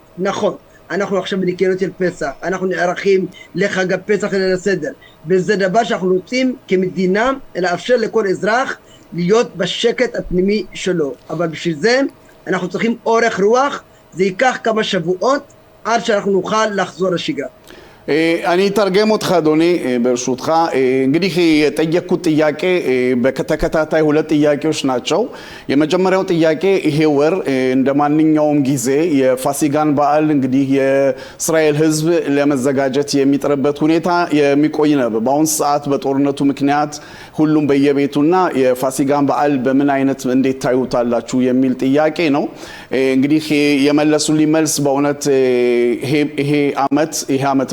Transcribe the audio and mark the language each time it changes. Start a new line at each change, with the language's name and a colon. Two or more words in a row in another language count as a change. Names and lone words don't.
Hebrew: נכון, אנחנו עכשיו בניקיונות של פסח, אנחנו נערכים לחג הפסח ליל הסדר, וזה דבר שאנחנו רוצים כמדינה לאפשר לכל אזרח להיות בשקט הפנימי שלו. אבל בשביל זה אנחנו צריכים אורך רוח, זה ייקח כמה שבועות עד שאנחנו נוכל לחזור לשגרה. אני אתרגם אותך אדוני ברשותך
Amharic: እንግዲህ የጠየቁት ጥያቄ በተከታታይ 2 ጥያቄዎች ናቸው። የመጀመሪያው ጥያቄ ይሄ ወር እንደማንኛውም ጊዜ የፋሲጋን በዓል እንግዲህ የእስራኤል ሕዝብ ለመዘጋጀት የሚጥርበት ሁኔታ የሚቆይ ነው። በአሁን ሰዓት በጦርነቱ ምክንያት ሁሉም በየቤቱና የፋሲጋን በዓል በምን አይነት እንዴት ታዩታላችሁ የሚል ጥያቄ ነው። እንግዲህ የመለሱልኝ መልስ በእውነት ይሄ ዓመት በዓል